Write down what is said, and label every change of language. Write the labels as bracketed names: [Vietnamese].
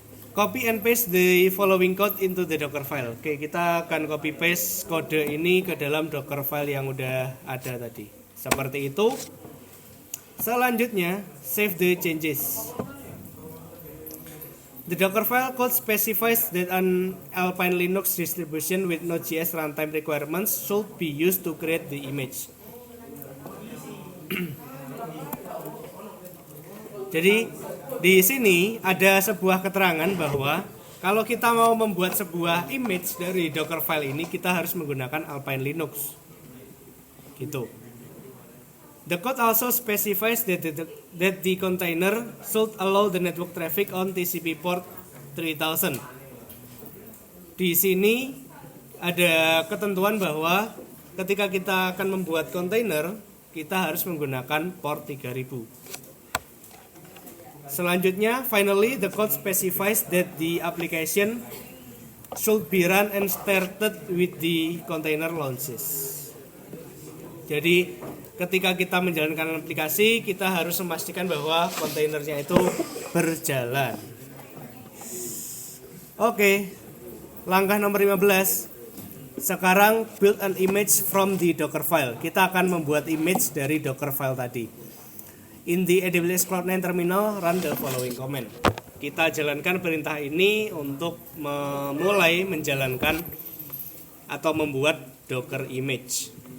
[English] Copy and paste the following code into the Docker file. [Indonesian] Oke, kita akan copy paste kode ini ke dalam Docker file yang udah ada tadi. Seperti itu. Selanjutnya, [English] save the changes. The Docker file code specifies that an Alpine Linux distribution with Node.js runtime requirements should be used to create the image. [Indonesian] Jadi di sini ada sebuah keterangan bahwa kalau kita mau membuat sebuah image dari Docker file ini, kita harus menggunakan Alpine Linux. Gitu. [English] The code also specifies that the container should allow the network traffic on TCP port 3000. [Indonesian] Di sini ada ketentuan bahwa ketika kita akan membuat kontainer, kita harus menggunakan port 3000. [English] Selanjutnya, finally, the code specifies that the application should be run and started with the container launches. [Indonesian] Jadi, ketika kita menjalankan aplikasi, kita harus memastikan bahwa kontainernya itu berjalan. Oke, langkah nomor 15. [English] Sekarang build an image from the Docker file. [Indonesian] Kita akan membuat image dari Docker file tadi. [English] In the AWS Cloud9 terminal, run the following command. [Indonesian] Kita jalankan perintah ini untuk memulai menjalankan atau membuat Docker image.